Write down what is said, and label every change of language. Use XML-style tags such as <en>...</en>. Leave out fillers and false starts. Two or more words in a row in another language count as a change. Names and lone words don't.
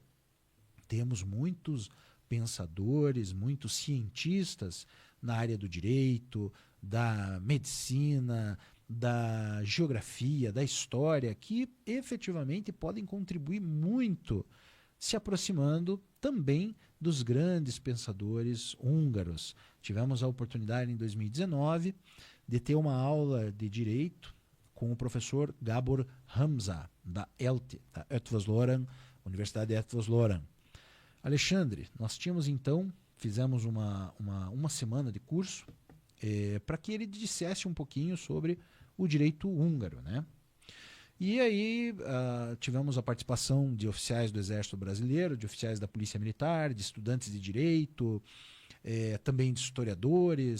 <pt>Temos muitos pensadores, muitos cientistas na área do direito, da medicina, da geografia, da história, que efetivamente podem contribuir muito, se aproximando também dos grandes pensadores húngaros. Tivemos a oportunidade em 2019 de ter uma aula de direito com o professor Gábor Hamza, da ELTE, da Eötvös-Loránd, Universidade de Eötvös-Loránd. Alexandre, nós tínhamos então, fizemos uma semana de curso para que ele dissesse um pouquinho sobre o direito húngaro, né? E aí tivemos a participação de oficiais do Exército Brasileiro, de oficiais da Polícia Militar, de estudantes de direito, também de historiadores.</pt>